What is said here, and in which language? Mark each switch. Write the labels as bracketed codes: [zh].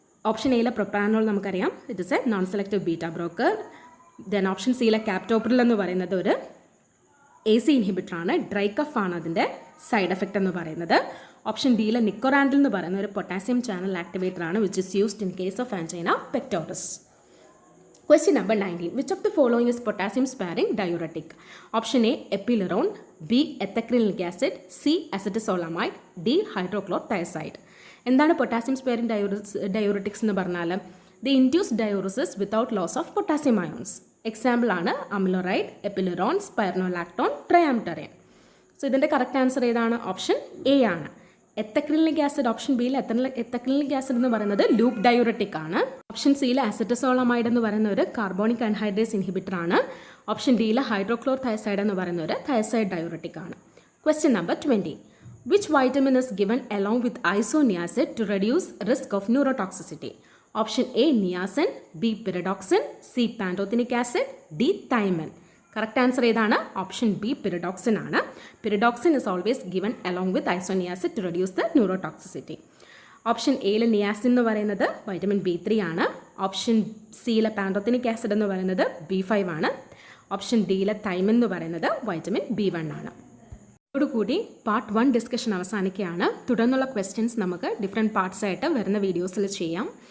[ml] Option എയിലെ പ്രൊപ്രാനോൾ നമുക്കറിയാം, [en] It is a non selective beta blocker. [ml] Then option സിയിലെ ക്യാപ്റ്റോപ്രിൽ എന്ന് പറയുന്നത് ഒരു AC ഇൻഹിബിറ്ററാണ്. ഡ്രൈ കഫ് ആണ് അതിൻ്റെ സൈഡ് എഫക്റ്റ് എന്ന് പറയുന്നത്. ഓപ്ഷൻ ഡിയിലെ നിക്കോറാൻഡിൽ എന്ന് പറയുന്ന ഒരു പൊട്ടാസ്യം ചാനൽ ആക്ടിവേറ്റർ ആണ്, [en] Which is used in case of angina pectoris. Question number 19. Which of the following is potassium sparing diuretic? Option A epilerone, B ethacrylinic acid, C acetazolamide, D hydrochlorothiazide. [ml] എന്താണ് potassium sparing diuretics എന്ന് പറഞ്ഞാൽ? [en] They induce diuresis without loss of potassium ions. [ml] Example ആണ് അമിലോറൈഡ്, എപ്പിലിറോൺ, സ്പൈർനോലാക്ടോൺ, ട്രയാംറ്ററിൻ. So ഇതിൻ്റെ correct answer ഏതാണ്? Option A ആണ്. എത്തക്രിലിക് acid option ബിയിൽ എത്തക്രിലിക് acid എന്ന് പറയുന്നത് ലൂപ്പ് ഡയൂററ്റിക് ആണ്. ഓപ്ഷൻ സിയിൽ അസറ്റസോളമൈഡ് എന്ന് പറയുന്ന ഒരു കാർബോണിക് ആൻഹൈഡ്രേസ് ഇൻഹിബിറ്റർ ആണ്. ഓപ്ഷൻ ഡിയിൽ ഹൈഡ്രോക്ലോർ തയസൈഡ് എന്ന് പറയുന്ന ഒരു തയസൈഡ് ഡയൂററ്റിക് ആണ്. Question number 20. [en] Which vitamin is given along with isoniazid to reduce risk of neurotoxicity? Option A niacin, B pyridoxine, C pantothenic acid, D thiamine. [ml] Correct answer ഏതാണ്? Option B pyridoxine ആണ്. [en] pyridoxine is always given along with isoniazid to reduce the neurotoxicity. [ml] Option എയിൽ niacin എന്ന് പറയുന്നത് vitamin B3 ആണ്. Option സിയിലെ പാൻറ്റോത്തനിക് acid എന്ന് പറയുന്നത് B5 ആണ്. ഓപ്ഷൻ ഡിയിലെ തൈമിൻ എന്ന് പറയുന്നത് വൈറ്റമിൻ B1 ആണ്. ഇതോടുകൂടി പാർട്ട് 1 ഡിസ്കഷൻ അവസാനിക്കുകയാണ്. തുടർന്നുള്ള ക്വസ്റ്റ്യൻസ് നമുക്ക് ഡിഫറെൻറ്റ് പാർട്സ് ആയിട്ട് വരുന്ന വീഡിയോസിൽ ചെയ്യാം.